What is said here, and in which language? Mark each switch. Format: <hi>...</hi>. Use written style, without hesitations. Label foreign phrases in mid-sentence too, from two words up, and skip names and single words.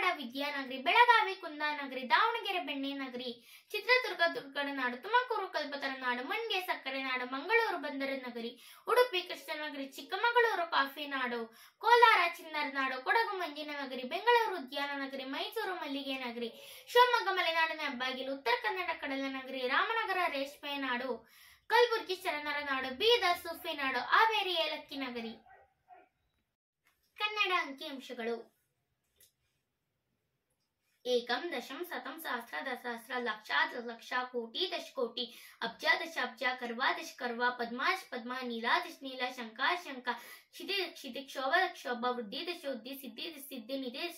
<kn>ವಿದ್ಯಾನಗರಿ, ಬೆಳಗಾವಿ ಕುಂದಾನಗರಿ, ದಾವಣಗೆರೆ ಬೆಣ್ಣೆ ನಗರಿ, ಚಿತ್ರದುರ್ಗ ದುರ್ಗಡ ನಾಡು, ತುಮಕೂರು ಕಲ್ಪತರ ನಾಡು, ಮಂಡ್ಯ ಸಕ್ಕರೆ ನಾಡು, ಮಂಗಳೂರು ಬಂದರು ನಗರಿ, ಉಡುಪಿ ಕೃಷ್ಣನಗರಿ, ಚಿಕ್ಕಮಗಳೂರು ಕಾಫಿ ನಾಡು, ಕೋಲಾರ ಚಿನ್ನರ ನಾಡು, ಕೊಡಗು ಮಂಜಿನ ನಗರಿ, ಬೆಂಗಳೂರು ಉದ್ಯಾನ ನಗರಿ, ಮೈಸೂರು ಮಲ್ಲಿಗೆ ನಗರಿ, ಶಿವಮೊಗ್ಗ ಮಲೆನಾಡಿನ ಹೆಬ್ಬಾಗಿಲು, ಉತ್ತರ ಕನ್ನಡ ಕಡಲ ನಗರಿ, ರಾಮನಗರ ರೇಷ್ಮೆ ನಾಡು, ಕಲಬುರಗಿ ಶರಣರ ನಾಡು, ಬೀದರ್ ಸೂಫಿ ನಾಡು, ಹಾವೇರಿ ಏಲಕ್ಕಿ ನಗರಿ. ಕನ್ನಡ ಅಂಕಿಅಂಶಗಳು.</kn> <sa>एकम दशम शतम सहस्र दशहस्र लक्षा दशलक्ष कोटि दशकोटि अब्जा दशाब्जा कर्वा दश कर्वा पद्माश पद्मा नीला दश नीला शंका शंका क्षिति क्षिति क्षोभ क्षोभ वृद्धि दश वृद्धि सिद्धि दश सिद्धि निधि दश</sa>